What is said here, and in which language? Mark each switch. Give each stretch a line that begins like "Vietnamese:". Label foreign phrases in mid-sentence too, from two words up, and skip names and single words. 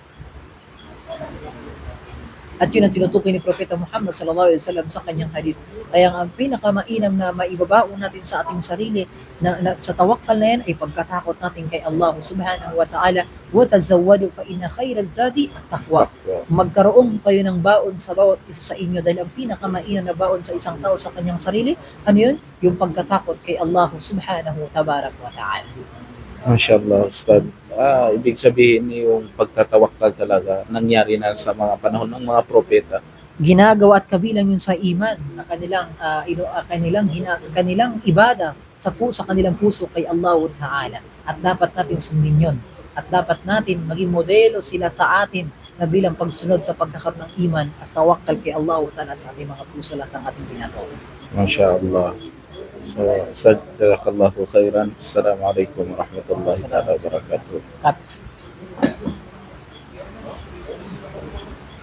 Filipino: At yun ang tinutukoy ni Propeta Muhammad
Arabic: صلى الله عليه وسلم
Filipino: sa kanyang hadith. Kaya ang pinakamainam na maibabaon natin sa ating sarili na sa tawakkal na yan ay pagkatakot natin kay Allah
Arabic: سبحانه وتعالى. وتزودوا فإن خير الزاد التقوى.
Filipino: Magkaroon kayo ng baon sa bawat isa sa inyo dahil ang pinakamainam na baon sa isang tao sa kanyang sarili, ano yun? Yung pagkatakot kay Allah
Arabic: سبحانه وتعالى.
Filipino: MashaAllah, Ustad. Ibig sabihin yung pagtatawakkal talaga nangyari na sa mga panahon ng mga propeta. Ginagawa at kabilang yun sa iman na kanilang ibada sa kanilang puso kay Allah Ta'ala. At dapat natin sundin yun. At dapat natin maging modelo sila sa atin na bilang pagsunod sa pagkakaroon ng iman at tawakkal kay Allah Ta'ala sa ating mga puso lahat ng ating ginagawa. MashaAllah.
Arabic: So, أستاذ جزاك الله خيرا السلام عليكم ورحمة الله وبركاته. Cut.